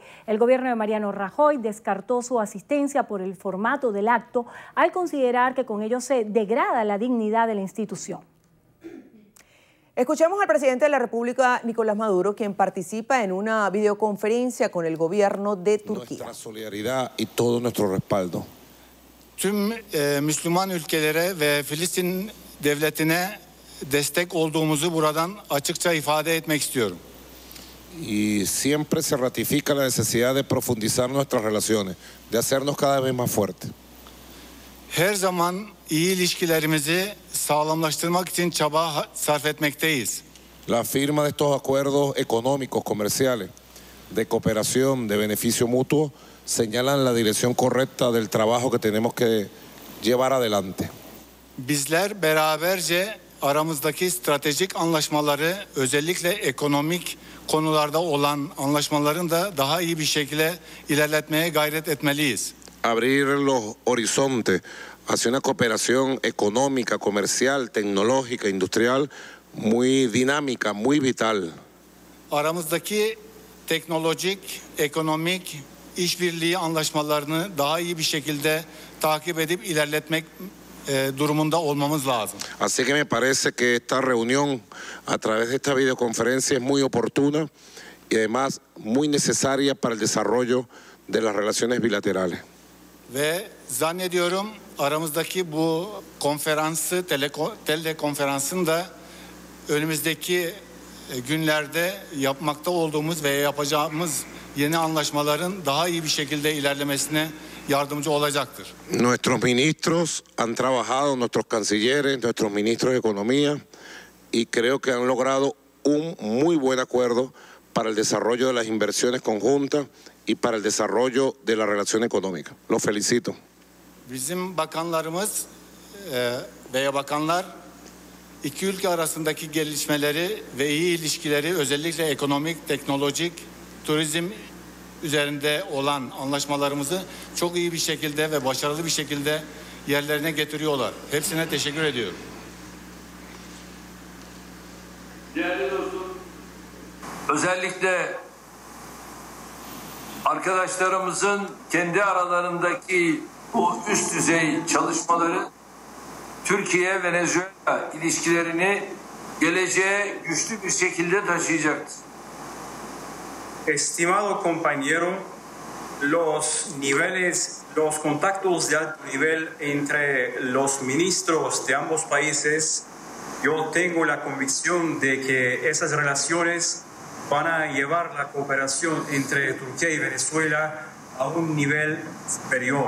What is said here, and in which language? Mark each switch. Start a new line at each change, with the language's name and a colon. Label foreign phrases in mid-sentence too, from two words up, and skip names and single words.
Spanish: El gobierno de Mariano Rajoy descartó su asistencia por el formato del acto, al considerar que con ello se degrada la dignidad de la institución. Escuchemos al presidente de la República, Nicolás Maduro, quien participa en una videoconferencia con el gobierno de Turquía. Nuestra solidaridad y todo nuestro respaldo.
Turkish: Tüm Müslüman ülkelere ve Filistin devletine destek olduğumuzu buradan açıkça ifade etmek istiyorum.
Spanish: Y siempre se ratifica la necesidad de profundizar nuestras relaciones, de hacernos cada vez más fuertes.
Turkish: Her zaman iyi ilişkilerimizi sağlamlaştırmak için çaba sarf etmekteyiz.
Spanish: La firma de estos acuerdos económicos, comerciales, de cooperación, de beneficio mutuo, señalan la dirección correcta del trabajo que tenemos que llevar adelante.
Turkish: Bizler beraberce aramızdaki stratejik anlaşmaları, özellikle ekonomik konularda olan anlaşmaların da daha iyi bir şekilde ilerletmeye gayret etmeliyiz.
Spanish: Abrir los horizontes hacia una cooperación económica, comercial, tecnológica, industrial, muy dinámica, muy vital.
Turkish: Aramızdaki teknolojik, ekonomik işbirliği anlaşmalarını daha iyi bir şekilde takip edip ilerletmek durumunda olmamız lazım.
Spanish: Así que me parece que esta reunión a través de esta videoconferencia es muy oportuna y además muy necesaria para el desarrollo de las relaciones bilaterales.
Turkish: Ve zannediyorum aramızdaki bu konferansı, telekonferansın da önümüzdeki günlerde yapmakta olduğumuz ve yapacağımız yeni anlaşmaların daha iyi bir şekilde ilerlemesine yardımcı olacaktır.
Spanish: Nuestros ministros han trabajado, nuestros cancilleres, nuestros ministros de Economía, y creo que han logrado un muy buen acuerdo para el desarrollo de las inversiones conjuntas y para el desarrollo de la relación económica. Los felicito.
Turkish: Bizim bakanlarımız veya bakanlar iki ülke arasındaki gelişmeleri ve iyi ilişkileri özellikle ekonomik, teknolojik, turizm üzerinde olan anlaşmalarımızı çok iyi bir şekilde ve başarılı bir şekilde yerlerine getiriyorlar. Hepsine teşekkür ediyorum. Değerli dostum, özellikle arkadaşlarımızın kendi aralarındaki bu üst düzey çalışmaları Türkiye-Venezuela ilişkilerini geleceğe güçlü bir şekilde taşıyacaktır.
Spanish: Estimado compañero, los contactos de alto nivel entre los ministros de ambos países, yo tengo la convicción de que esas relaciones van a llevar la cooperación entre Turquía y Venezuela a un nivel superior.